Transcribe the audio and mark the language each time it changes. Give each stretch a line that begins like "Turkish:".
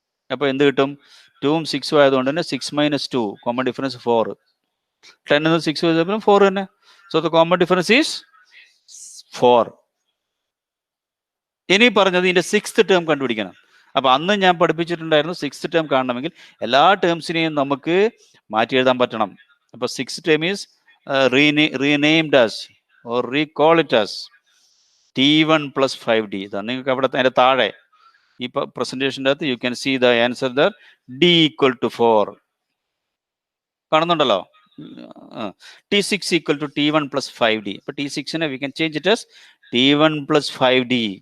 Malayalam: അപ്പോൾ എന്ത് കിട്ടും? 2ഉം 6ഉം ആയതുകൊണ്ട് തന്നെ 6 - 2 കോമൺ ഡിഫറൻസ് 4. 10 നിന്ന് 6 ചെയ്തപ്പോൾ 4 തന്നെ.
English: So the common difference is 4.
Malayalam: ഇനി പറഞ്ഞത് ഇതിന്റെ 6th ടേം കണ്ടുപിടിക്കണം. അപ്പൊ അന്ന് ഞാൻ പഠിപ്പിച്ചിട്ടുണ്ടായിരുന്നു 6th ടേം കാണണമെങ്കിൽ എല്ലാ ടേംസിനെയും നമുക്ക് മാറ്റി എഴുതാൻ പറ്റണം.
English: അപ്പൊ 6th term is renamed as or recall it as T1 plus 5D.
Malayalam: നിങ്ങൾക്ക് അവിടെ അതിന്റെ താഴെ ഈ പ്രസന്റേഷൻ്റെ അകത്ത്
English: You can see the answer there.
Malayalam: D = 4 കാണുന്നുണ്ടല്ലോ.
English: T6 = T1 plus 5D.
Malayalam: അപ്പൊ
English: T6നെ we can change it as T1 plus 5D.